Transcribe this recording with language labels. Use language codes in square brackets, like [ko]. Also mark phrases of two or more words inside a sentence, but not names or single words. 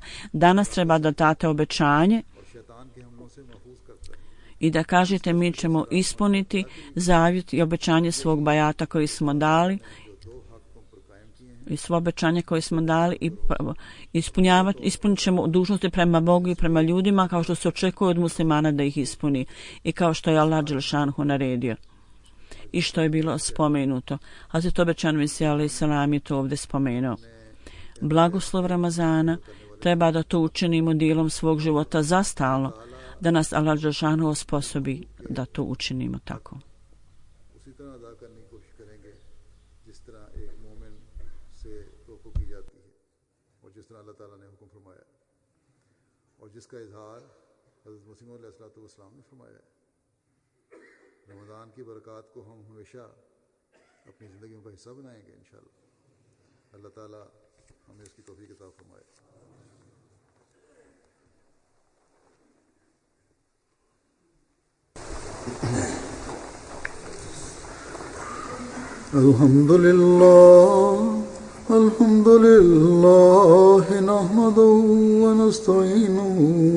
[bs] Danas treba da date obećanje i da kažete mi ćemo ispuniti zavjet i obećanje svog bajata koji smo dali i svo obećanje koje smo dali i ispunit ćemo dužnosti prema Bogu i prema ljudima kao što se očekuje od muslimana da ih ispuni i kao što je [ar] الله جل شأنه [bs] naredio i što je bilo spomenuto. Hazret obećan Mesija alejselam je to ovdje spomenuo. Blagoslov Ramazana treba da to učinimo dijelom svog života zastalno, da nas Allah dželešanu osposobi da to učinimo tako. [ur] اسی طرح ادا کرنے کی کوشش کریں گے جس طرح ایک مومن سے توقع کی جاتی ہے اور جس طرح اللہ تعالیٰ نے حکم فرمایا اور جس کا اظہار حضرت مسیح موعود علیہ السلام نے فرمایا ہے. رمضان کی برکات کو ہم ہمیشہ اپنی زندگیوں کا حصہ بنائیں گے ان شاء اللہ. اللہ تعالیٰ ہمیں اس کی توفیق عطا فرمائے. [ar] الحمد لله نحمده ونستعينه و